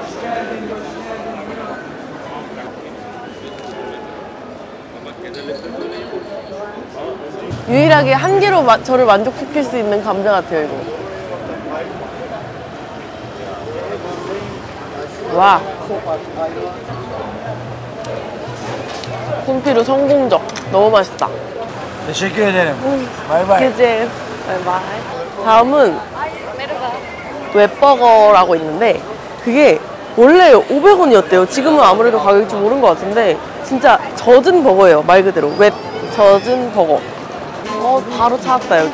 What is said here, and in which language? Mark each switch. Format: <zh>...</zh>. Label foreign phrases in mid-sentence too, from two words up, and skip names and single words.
<ko>유일하게 한 개로 저를 만족시킬 수 있는 감자 같아요, 이거. 와. 쿤피르 성공적. 너무 맛있다.</ko> <tr>Teşekkür ederim. Bay bay.</tr> <ko>그제 바이바이. 다음은 웹버거라고 있는데 그게 원래 500원이었대요. 지금은 아무래도 가격이 좀 오른 것 같은데 진짜 젖은 버거예요. 말 그대로 웹 젖은 버거. 바로 찾았다 여기.</ko>